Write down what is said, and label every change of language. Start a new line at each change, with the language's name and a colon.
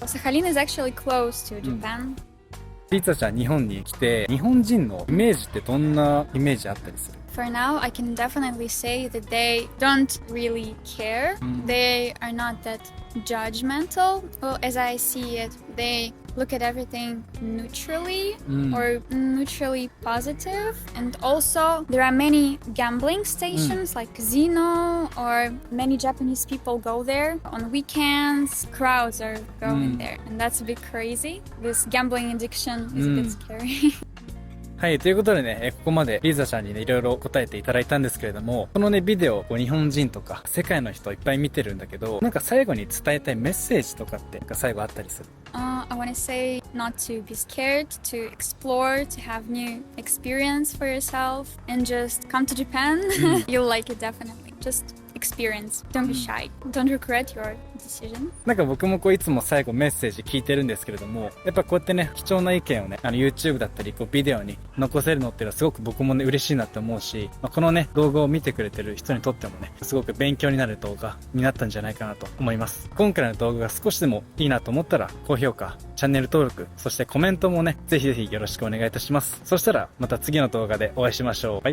English: Sakhalin is actually close to Japan.
Japanese: リツァちゃん日本に来て日本人のイメージってどんなイメージあったりする？
English: For now, I can definitely say that they don't really care. They are not that judgmental. Well, as I see it, they look at everything neutrally or neutrally positive. And also, there are many gambling stations like casino, or many Japanese people go there on weekends. Crowds are going there, and that's a bit crazy. This gambling addiction is a bit scary.
Japanese: はい、ということでね、ここまでリーザちゃんにね、いろいろ答えていただいたんですけれども、このね、ビデオ、日本人とか、世界の人いっぱい見てるんだけど、なんか最後に伝えたいメッセージとかって、なんか最後あったりする？
English: I want to say not to be scared, to explore, to have new experience for yourself, and just come to Japan. You'll like it definitely. Just experience. Don't be shy. Don't regret your decision.
Japanese: なんか僕もこういつも最後メッセージ聞いてるんですけれども、やっぱこうやってね、貴重な意見をね、YouTube だったり、こうビデオに残せるのっていうのはすごく僕もね、嬉しいなって思うし、このね、動画を見てくれてる人にとってもね、すごく勉強になる動画になったんじゃないかなと思います。今回の動画が少しでもいいなと思ったら、高評価、チャンネル登録、そしてコメントもね、ぜひぜひよろしくお願いいたします。そしたら、また次の動画でお会いしましょう。